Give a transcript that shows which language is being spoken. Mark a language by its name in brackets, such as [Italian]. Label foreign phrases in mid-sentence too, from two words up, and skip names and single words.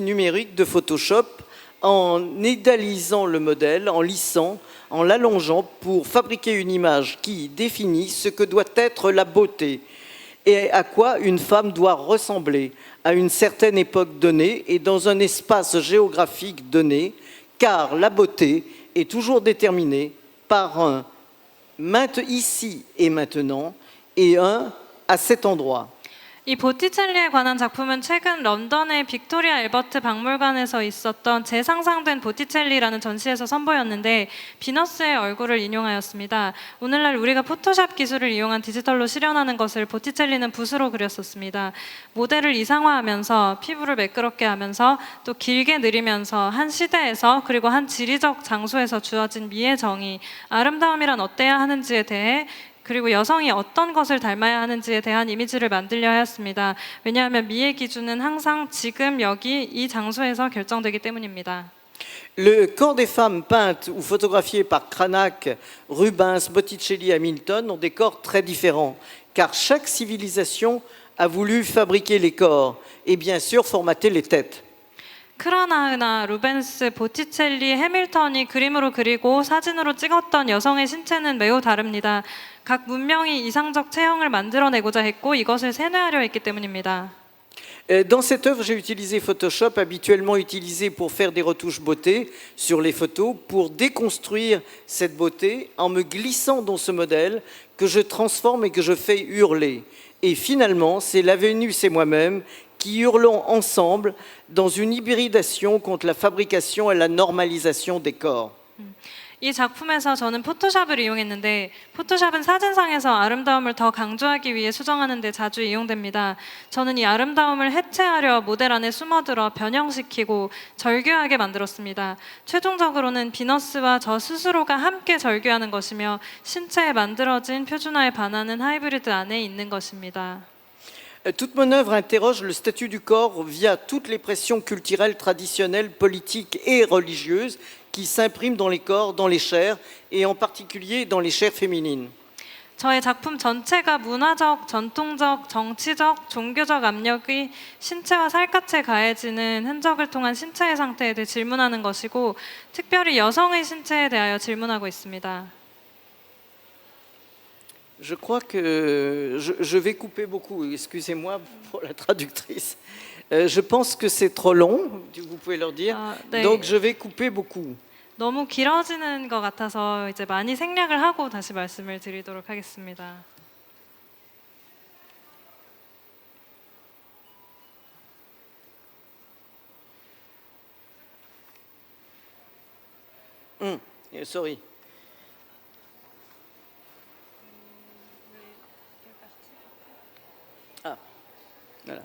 [French] numériques de Photoshop, en idéalisant le modèle, en lissant, en l'allongeant pour fabriquer une image qui définit ce que doit être la beauté et à quoi une femme doit ressembler à une certaine époque donnée et dans un espace géographique donné, car la beauté est toujours déterminée par un ici et maintenant et un à cet endroit. [Korean] 이 보티첼리에 관한 작품은 최근 런던의 빅토리아 엘버트 박물관에서 있었던 재상상된 보티첼리라는 전시에서 선보였는데 비너스의 얼굴을 인용하였습니다. 오늘날 우리가 포토샵 기술을 이용한 디지털로 실현하는 것을 보티첼리는 붓으로 그렸었습니다. 모델을 이상화하면서 피부를 매끄럽게 하면서 또 길게 느리면서 한 시대에서 그리고 한 지리적 장소에서 주어진 미의 정의, 아름다움이란 어때야 하는지에 대해 그리고 여성이 어떤 것을 닮아야 하는지에 대한 이미지를 만들려 하였습니다. 왜냐하면 미의 기준은 항상 지금 여기 이 장소에서 결정되기 때문입니다. [French] Le corps des femmes peintes ou photographiées par Cranach, Rubens, Botticelli, Hamilton ont des corps très différents, car chaque civilisation a voulu fabriquer les corps et bien sûr formater les têtes. [Korean] 크라나흐나 루벤스, 보티첼리, 해밀턴이 그림으로 그리고 사진으로 찍었던 여성의 신체는 매우 다릅니다. 각 문명이 이상적 체형을 만들어내고자 했고 이것을 세뇌하려 했기 때문입니다. [French] Dans cette œuvre, j'ai utilisé Photoshop, habituellement utilisé pour faire des retouches beauté sur les photos, pour déconstruire cette beauté en me glissant dans ce modèle que je transforme et que je fais hurler. Et finalement, c'est la Vénus et moi-même qui hurlons ensemble dans une hybridation contre la fabrication et la normalisation des corps. [Korean] 이 작품에서 저는 포토샵을 이용했는데 포토샵은 사진상에서 아름다움을 더 강조하기 위해 수정하는 데 자주 이용됩니다. 저는 이 아름다움을 해체하려 모델 안에 숨어들어 변형시키고 절규하게 만들었습니다. 최종적으로는 비너스와 저 스스로가 함께 절규하는 것이며 신체에 만들어진 표준화에 반하는 하이브리드 안에 있는 것입니다. [French] Toute mon œuvre interroge le statut du corps via toutes les pressions culturelles, traditionnelles, politiques et religieuses qui s'impriment dans les corps, dans les chairs, et en particulier dans les chairs féminines. [Korean] 저의 작품 전체가 문화적, 전통적, 정치적, 종교적 압력이 신체와 살갗에 가해지는 흔적을 통한 신체의 상태에 대해 질문하는 것이고 특별히 여성의 신체에 대하여 질문하고 있습니다. [French] Je crois que je vais couper beaucoup, excusez-moi pour la traductrice. Je pense que c'est trop long, vous pouvez leur dire, 네. donc je vais couper beaucoup. [Korean] 너무 길어지는 것 같아서 이제 많이 생략을 하고 다시 말씀을 드리도록 하겠습니다. [French] Sorry. Ah, voilà.